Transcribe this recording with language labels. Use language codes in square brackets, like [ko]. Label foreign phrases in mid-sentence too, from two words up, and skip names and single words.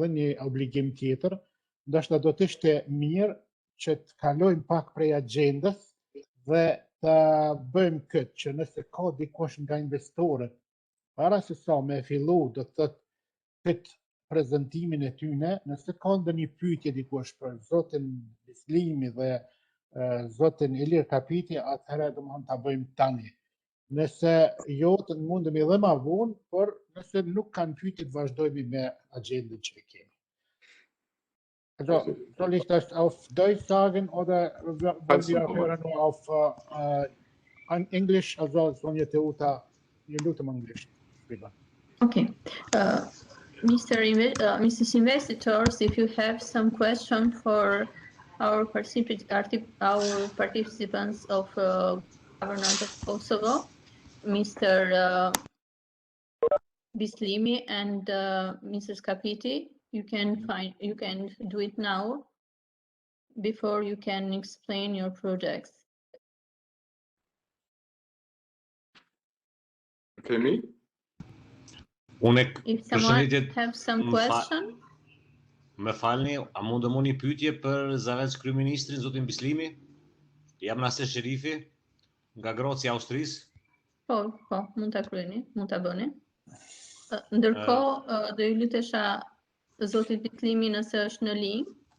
[sq] edhe një obligim tjetër, ndoshta do të ishte mirë që të kalojmë pak prej agjendës dhe të bëjmë këtë, që nëse ka dikush nga investorët, para se sa me fillu, do të thotë këtë prezentimin e tyne, nëse ka ndonjë pyetje dikush për zotin Beslimi dhe zotin Ilir Kapiti, atëherë domethënë ta bëjmë tani. Nëse jo, të mundemi edhe ma vonë, por nëse nuk kanë pyetje, të vazhdojmë me agjendën që e kemi. [de] Also, soll ich das auf Deutsch sagen oder wollen wir hören nur auf English? Also, Sonja Teuta, [en] you do them English. Okay. Mrs. Investitors, if you have some question for our participants of Government of Kosovo, Mr. Bislimi and Mrs. Kapiti, you can do it now before you can explain your projects. Okay, me? If someone have some question. [sq] Më falni, a mund të një pyetje për Zavetës kryeministrin, zotin Bislimi? Jam Nasser Sherifi. nga groci i Austrisë? Po, mund ta kryeni, mund ta bëni. Ndërkohë do ju lutesha zotit Bitlimi nëse është në linjë.